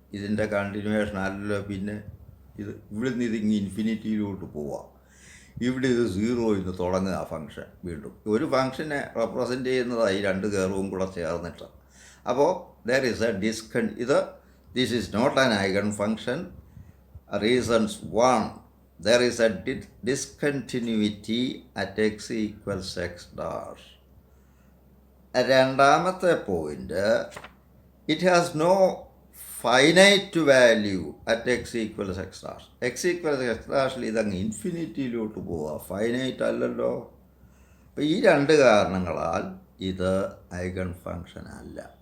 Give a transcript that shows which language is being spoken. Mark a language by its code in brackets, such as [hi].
[ml] ഇതിൻ്റെ കണ്ടിന്യൂവേഷൻ അല്ലല്ലോ. പിന്നെ ഇവിടുന്ന് ഇതിങ്ങ് ഇൻഫിനിറ്റിയിലോട്ട് പോവാം. ഇവിടെ ഇത് 0 നിന്ന് തുടങ്ങുക ഫങ്ഷൻ. വീണ്ടും ഒരു ഫങ്ഷനെ റെപ്രസെൻ്റ് ചെയ്യുന്നതായി 2 കർവും കൂടെ ചേർന്നിട്ട്. [en] അപ്പോൾ there is a this is not an eigen function. Reasons 1. There is a discontinuity at x equals x dash. [ml] രണ്ടാമത്തെ point, [en] It has no finite value at x equals x dash. [ml] X equals X ഡാഷിൽ ഇതങ്ങ് ഇൻഫിനിറ്റിയിലോട്ട് പോവുക, finite അല്ലല്ലോ. അപ്പോൾ ഈ 2 കാരണങ്ങളാൽ ഇത് eigen function അല്ല.